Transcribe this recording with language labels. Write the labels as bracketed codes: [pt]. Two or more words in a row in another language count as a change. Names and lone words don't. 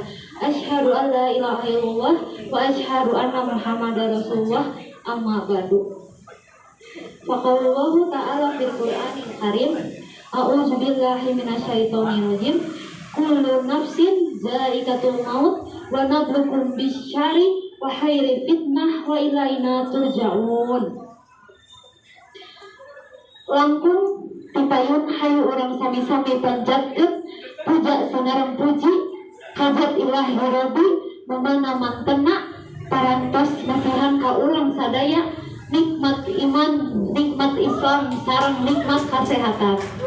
[ar] أشهد أن لا إله إلا الله وأشهد أن محمدا رسول الله. أما بعد. فقال الله تعالى في القرآن الكريم أعوذ بالله من الشيطان الرجيم. كل نفس ذائقة الموت ونبلوكم بالشر والخير فتنة وإلينا ترجعون. [su] Langkung dipayun hayu orang sami-sami panjatkeun puja sanareng puji hajat ilahi rabbi mamana mantena parantos nasahan ka urang sadaya nikmat iman, nikmat Islam sareng nikmat kesehatan.